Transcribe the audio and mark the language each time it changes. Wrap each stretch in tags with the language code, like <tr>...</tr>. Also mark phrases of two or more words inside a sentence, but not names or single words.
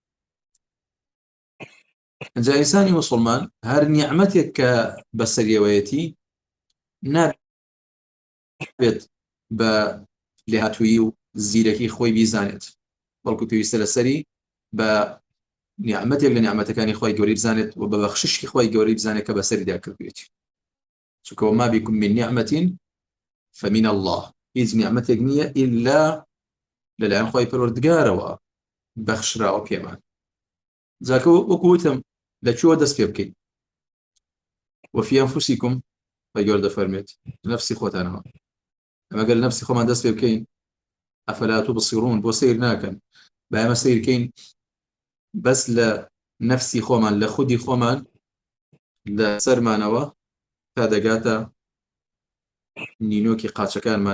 <ckb>ئەجا ئینسانی موسڵمان هەر نیعمەتێک کە بەسەریەوەیەتی نابێت بە لێهاتوویی و زیرەکی خۆی بیزانێت، بەڵکو پێویستە لەسەری بە نیعمەتێک لە نیعمەتەکانی خوای گەورەی بزانێت و بە بەخششی خوای گەورەی بزانێت کە بەسەریدا کردوێتی.</ckb> <ar>چونکە وما بكم من نعمة فمن الله،</ar> <ckb>هیچ نیعمەتێک نییە ئیلا لەلایەن خوای پەروەردگارەوە بەخشراوە پێمان. جاکە وەکو وتم لەکوێوە دەست پێ بکەین؟</ckb> <ar>وفي أنفسكم،</ar> <ckb>خوای گەورە دەفەرمێت نەفسی خۆتانەوە. ئەمەگەر لە نەفسی خۆمان دەست پێ بکەین،</ckb> <ar>ئەفەلا تبصرون،</ar> <ckb>بۆ سیر ناکەن، با ئێمە سیرکەین بەس لە نەفسی خۆمان، لە خودی خۆمان، لە سەرمانەوە تا دەگاتە نینۆکی قاچەکانمان.</ckb>